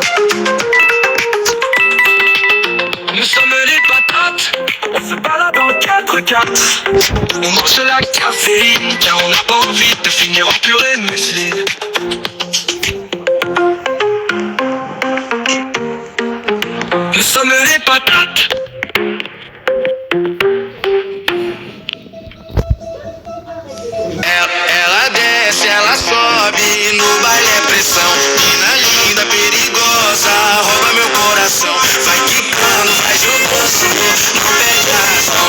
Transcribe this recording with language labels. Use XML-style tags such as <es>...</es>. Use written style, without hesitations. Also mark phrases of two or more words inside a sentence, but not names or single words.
<fr>Nous sommes les patates, on se balade en 4x4. On mange de la caféine, car on n'a pas envie de finir en purée museline. sommes les patates.</fr> <pt>Ela desce, ela sobe, no baile é pressão. Mina linda, perigosa, rouba meu coração. Vai quicando, vai jogando, não perde a razão.</pt>